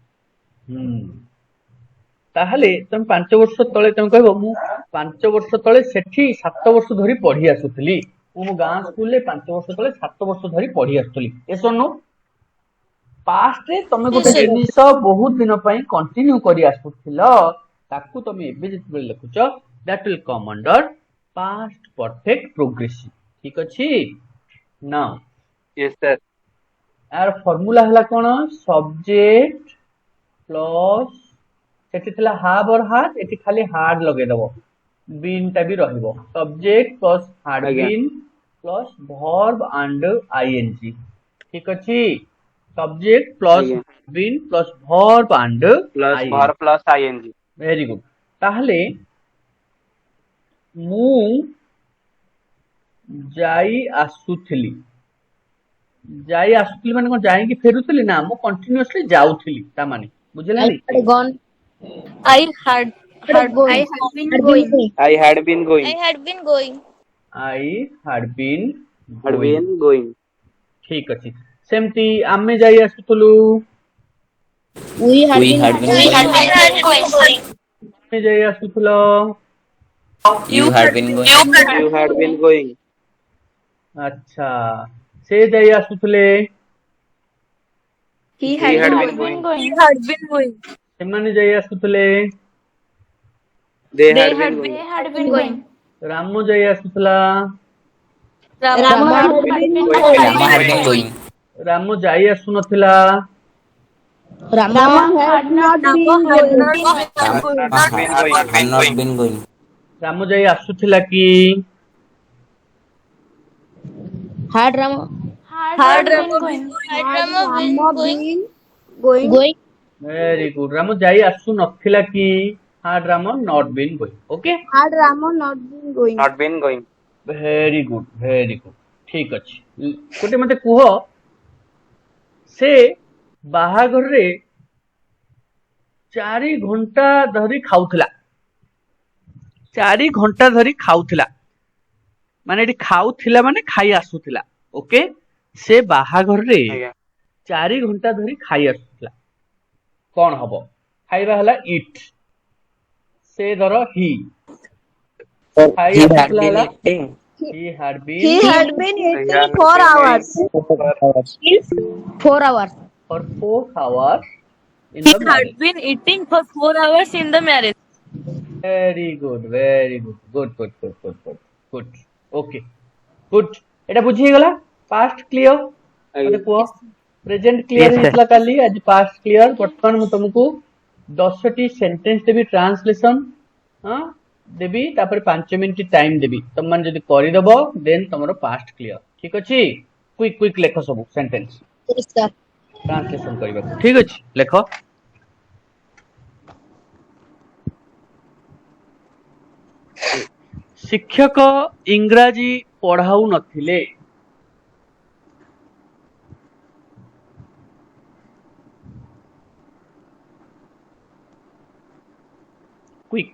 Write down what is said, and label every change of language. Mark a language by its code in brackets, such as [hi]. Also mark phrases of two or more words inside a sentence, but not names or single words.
[or] ତାହେଲେ ତମେ 5 ବର୍ଷ ତଳେ ତମେ କହିବ, ମୁଁ 5 ବର୍ଷ ତଳେ ସେଠି 7 ବର୍ଷ ଧରି ପଢି ଆସୁଥିଲି, ମୁଁ ମୋ ଗାଁ ସ୍କୁଲରେ 5 ବର୍ଷ ତଳେ 7 ବର୍ଷ ଧରି ପଢି ଆସୁଥିଲି, ଏ ସନୁ? ପାଷ୍ଟରେ ତମେ ଗୋଟେ ଜିନିଷ ବହୁତ ଦିନ ପାଇଁ କଣ୍ଟିନ୍ୟୁ କରି ଆସୁଥିଲ, ତାକୁ ତମେ ଏବେ ଯେତେବେଳେ ଲେଖୁଛ, [en] that will come under past perfect progressive। [or] ଠିକ ଅଛି? [en] ନାଉ Yes sir. [or] ଏହାର ଫର୍ମୁଲା ହେଲା କଣ? [en] subject plus, [or] ସେଠି ଥିଲା [en] have or has, [or] ଏଠି ଖାଲି ହାର୍ଡ ଲଗେଇଦବ, ବିନ୍ ଟା ବି ରହିବ। [en] subject plus had [or] ଆଜ୍ଞା [en] been plus verb and ING. [or] ଠିକ ଅଛି? [en] subject plus [or] ଆଜ୍ଞା [en] been plus verb and plus ver ଆଇଏନଜି। plus ING. Very good. [or] ତାହେଲେ ମୁଁ ଯାଇ ଆସୁଥିଲି, ମାନେ କଣ ଯାଇକି ଫେରୁଥିଲି? ନା, ମୁଁ କଣ୍ଟିନ୍ୟୁଅସଲି ଯାଉଥିଲି, ତା ମାନେ ବୁଝିଲା? [en] I had gone. I had I gone. had been Had been going. going. I had been I ଗୋଇଂ। had been going. I had been ହ୍ୟାଡ୍ going। been going. [or] ଠିକ ଅଛି। ସେମିତି ଆମେ ଯାଇ ଆସୁଥିଲୁ, [en] We had We been had been We going. had been going. [or] ତମେ ଯାଇ ଆସୁଥିଲ, [en] You had been going. You had been going. [or] ଆଚ୍ଛା, ସେ ଯାଇ ଆସୁଥିଲେ, [en] He ହି had ହ୍ୟାଡ୍ been ବିନ୍ going. ଗୋଇଂ। He had been going. [or] ସେମାନେ ଯାଇ ଆସୁଥିଲେ, [en] ଦେ They had been had ଗୋଇଂ। They been had been going. [or] ରାମ ଯାଇ ଆସୁଥିଲା, [en] Rama Rama had had been been ଗୋଇଂ। Rama had been going. [or] ରାମ ଯାଇ ଆସୁନଥିଲା, [en] Rama Rama Rama had had not not been Rama had going. not been Rama going. had not been going. [or] ରାମ ଯାଇ ଆସୁଥିଲା କି? [en] had Rama had Had been Rama been going. going. Had Had Rama been Rama going. been going. going. Very good. [or] ରାମ ଯାଇ ଆସୁନଥିଲା କି? [en] had ରାମ not been going। ଓକେ, Had Rama not been going. not been going. Very good, very good. [or] ଠିକ ଅଛି। ଗୋଟେ ମତେ କୁହ, ସେ ବାହାଘରରେ 4 ଘଣ୍ଟା ଧରି ଖାଉଥିଲା, 4 ଘଣ୍ଟା ଧରି ଖାଉଥିଲା, ମାନେ ଏଠି ଖାଉଥିଲା ମାନେ ଖାଇ ଆସୁଥିଲା। ଓକେ, ସେ ବାହାଘରରେ ଆଜ୍ଞା 4 ଘଣ୍ଟା ଧରି ଖାଇ ଆସୁଥିଲା, କଣ ହବ? ଖାଇବା ହେଲା ଇଟ୍, ସେ ଧର ହି, ଖାଇ [en] He had [or] ଆସୁଥିଲା [en] been [or] ହେଲା [en] eating. he had He been had been eating 4 hours. Means 4 hours. for 4 hours in He the had marriage. been eating for 4 hours in the marriage. Very good, very good. Good. Okay, good. [or] এটা ବୁଝି ହେଇଗଲା [en] past clear [or] ମତେ କୁହ [en] present clear Yes, sir. [or] ହେଇଥିଲା କାଲି ଆଜି [en] past clear [or] ବର୍ତ୍ତମାନ ମୁଁ ତମକୁ 10ଟି ସେଣ୍ଟେନ୍ସ ଦେବି ଟ୍ରାନ୍ସଲେସନ ଦେବି ତାପରେ 5 [en] minute time [or] ଦେବି ତମମାନେ ଯଦି କରିଦବ ଦେନ୍ ତମର [en] past clear [or] ଠିକ ଅଛି କ୍विକ୍ ଲେଖ ସବୁ ସେଣ୍ଟେନ୍ସ [en] Yes, sir. [or] ଟ୍ରାନ୍ସଲେସନ କରିବାକୁ ଠିକ ଅଛି ଲେଖ ଶିକ୍ଷକ ଇଂରାଜୀ ପଢାଉ ନଥିଲେ କ୍विକ୍